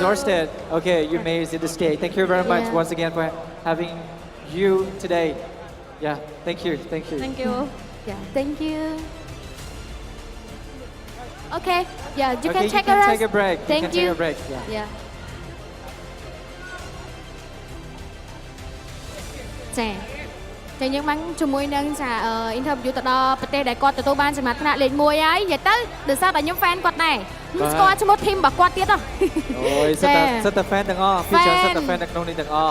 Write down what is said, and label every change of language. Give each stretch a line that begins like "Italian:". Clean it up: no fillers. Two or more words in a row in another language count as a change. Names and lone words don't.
English: exhausted. Okay, you made it to the stage. Thank you very much Yeah. once again for having you today. Yeah, thank you. Thank you. Thank you. Yeah, thank you. Okay, yeah, you Okay, can take you can a rest. take a break. Thank you can take a break. Yeah. Yeah.
Khmer: ចាតែយើងបានជាមួយនឹងចា interview ទៅដល់ប្រទេសដែលគាត់ទទួលបានចំណាត់ថ្នាក់លេខ1ហើយនិយាយទៅដោយសារតែខ្ញុំ fan គាត់ដែរខ្ញុំស្គាល់ឈ្មោះ team របស់គាត់ទៀតហ៎ អូយសិតតែ fan ទាំងអស់ពីច្រើនសិតតែ fan នៅក្នុងនេះទាំងអស់